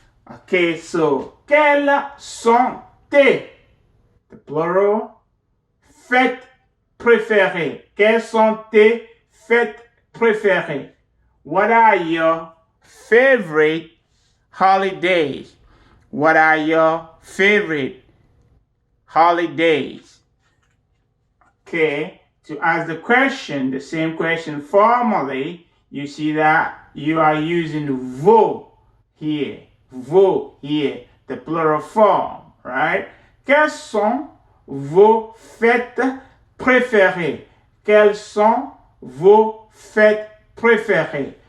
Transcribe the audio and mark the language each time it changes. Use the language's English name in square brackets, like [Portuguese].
[English] Okay, so [French] quelles sont tes, [English] the plural, [French] fêtes préférées? Quelles sont tes fêtes préférées? [English] What are your favorite holidays? What are your favorite holidays? Okay, to ask the question, the same question formally, you see that you are using vos here, the plural form, right? [French] Quelles sont vos fêtes préférées? Quelles sont vos fêtes préférées?